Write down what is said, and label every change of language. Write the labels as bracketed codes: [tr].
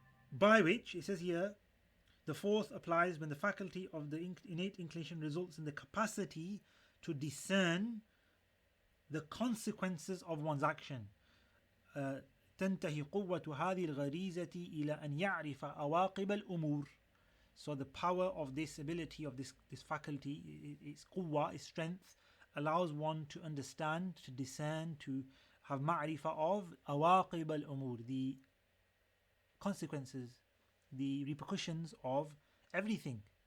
[en] By which, it says here, the fourth applies when the faculty of the innate inclination results in the capacity to discern the consequences of one's action. [ar] تنتهي قوة هذه الغريزة إلى أن يعرف عواقب الأمور. [en] So the power of this ability, of this faculty, its quwwah, its strength, allows one to understand, to discern, to have ma'rifah of عواقب الأمور, the consequences, the repercussions of everything.